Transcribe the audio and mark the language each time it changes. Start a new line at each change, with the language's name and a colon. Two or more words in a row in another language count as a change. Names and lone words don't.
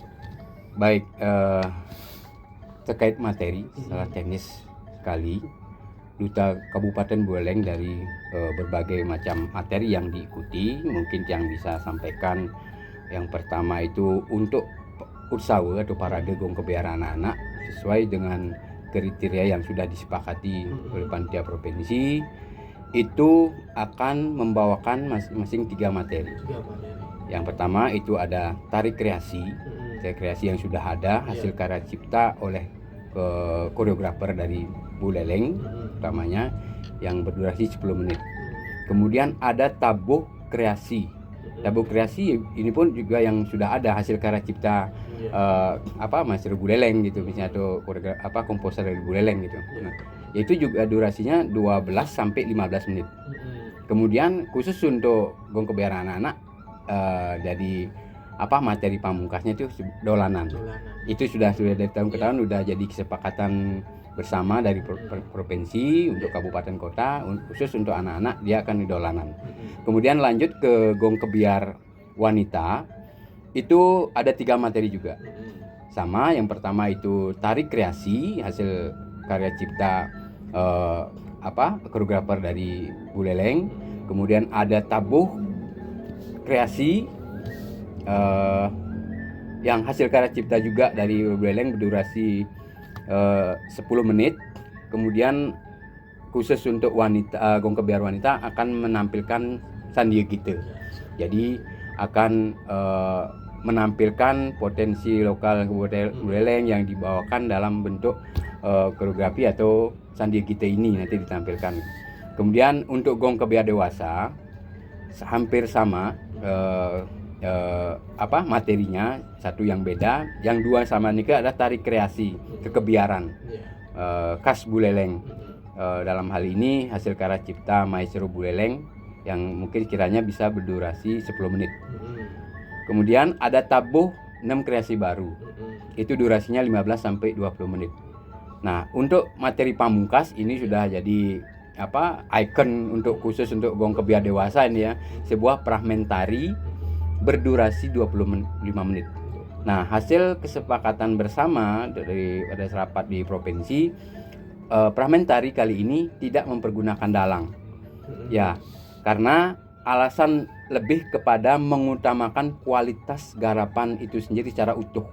Indonesian: Baik, terkait materi secara teknis sekali, Duta Kabupaten Buleleng dari berbagai macam materi yang diikuti, mungkin yang bisa sampaikan yang pertama itu untuk Utsawe atau parade gong kebiar anak-anak sesuai dengan kriteria yang sudah disepakati oleh panitia provinsi, itu akan membawakan masing-masing 3 materi. Yang pertama itu ada tari kreasi, yang sudah ada hasil karya cipta oleh koreografer dari Buleleng utamanya, yang berdurasi 10 menit. Kemudian ada tabuh kreasi. Tabuh kreasi ini pun juga yang sudah ada hasil karya cipta master Buleleng gitu, misalnya atau komposer dari Buleleng gitu. Nah, itu juga durasinya 12 sampai 15 menit. Kemudian khusus untuk gong kebiar anak-anak jadi materi pamungkasnya itu dolanan. Itu sudah dari tahun ke tahun sudah jadi kesepakatan bersama dari provinsi untuk kabupaten kota, khusus untuk anak-anak dia akan di dolanan. Kemudian lanjut ke gong kebiar wanita, itu ada 3 materi juga. Sama, yang pertama itu tari kreasi hasil karya cipta koreografer dari Buleleng. Kemudian ada tabuh kreasi yang hasil karya cipta juga dari Buleleng berdurasi 10 menit. Kemudian khusus untuk wanita, gong kebiar wanita akan menampilkan 1 Sandia Gita. Jadi akan menampilkan potensi lokal Kabupaten Buleleng yang dibawakan dalam bentuk koreografi atau Sandia Gita ini nanti ditampilkan. Kemudian untuk gong kebiar dewasa hampir sama materinya, satu yang beda, yang dua sama ini ada tari kreasi kekebiaran khas Buleleng. Dalam hal ini hasil karya cipta Maestro Buleleng yang mungkin kiranya bisa berdurasi 10 menit. Kemudian ada tabuh 6 kreasi baru. Itu durasinya 15 sampai 20 menit. Nah, untuk materi pamungkas ini sudah jadi ikon untuk khusus untuk gong kebiar dewasa ini ya, sebuah fragmentari berdurasi 25 menit. Nah, hasil kesepakatan bersama dari pada rapat di provinsi, fragmentari kali ini tidak mempergunakan dalang. Ya, karena alasan lebih kepada mengutamakan kualitas garapan itu sendiri secara utuh.